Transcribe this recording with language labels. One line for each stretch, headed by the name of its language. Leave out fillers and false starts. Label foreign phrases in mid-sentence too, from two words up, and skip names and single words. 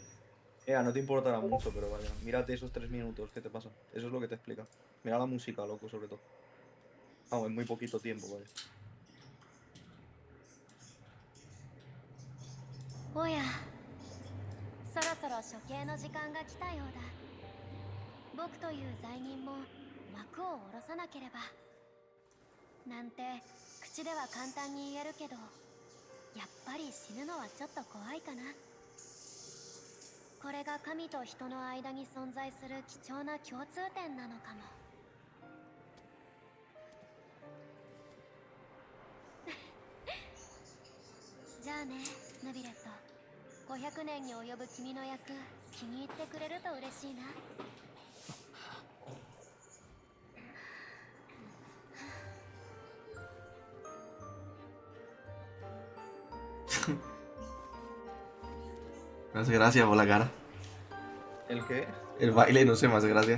Spanish: No te importará mucho, pero vaya. Mírate esos 3 minutos, ¿qué te pasa? Eso es lo que te explica. Mira la música, loco, sobre todo. Vamos, en muy poquito tiempo, vaya.
Japanese: おや、そろそろ処刑の時間が来たようだ。僕という罪人も幕を下ろさなければ。なんて口では簡単に言えるけど、やっぱり死ぬのはちょっと怖いかな。これが神と人の間に存在する貴重な共通点なのかも。じゃあね、ヌビレット。500年に及ぶ君の役、気に入ってくれると嬉しいな。
Spanish: Me hace gracia por la cara. ¿El qué? El baile, no sé, me hace gracia.